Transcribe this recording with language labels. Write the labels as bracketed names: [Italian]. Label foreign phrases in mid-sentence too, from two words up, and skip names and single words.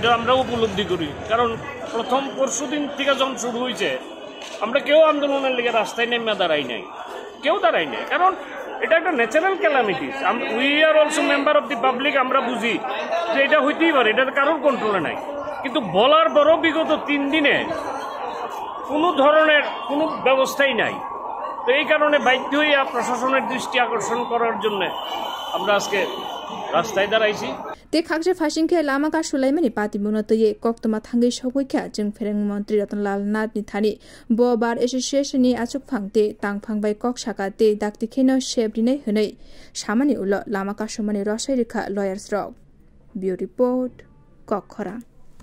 [Bangla] এটা আমরাও উপলব্ধি করি কারণ প্রথম পরশুদিন থেকে যখন শুরু হয়েছে আমরা কেউ আন্দোলনের লেগে রাস্তায় নেমে দাঁড়াই নাই কেউ দাঁড়াই নাই কারণ এটা একটা [English] natural calamities we are also member of the public [Bangla] আমরা বুঝি যে এটা হইতেই পারে এটা কারোর কন্ট্রোলে নাই কিন্তু বলার পরও বিগত 3 দিনে কোনো ধরনের কোনো ব্যবস্থাই নাই তো এই কারণে বাধ্য হয়ে প্রশাসনের দৃষ্টি আকর্ষণ করার জন্য আমরা আজকে রাস্তায় দাঁড়াইছি [Kok Borok] te khakje phasingkhe lamaka sulaimani patimuno toye koktoma thangai sogwikha jungfereng mantri Ratanlal Nath ni thani bo [English] bar association [Kok Borok] ni achuk phangte tangphang bai kok saka te dakti kheno shebrinai hunai samani ulo lamaka sumani rosai rekha lawyers rock [English] bureau report [Kok Borok] kokhara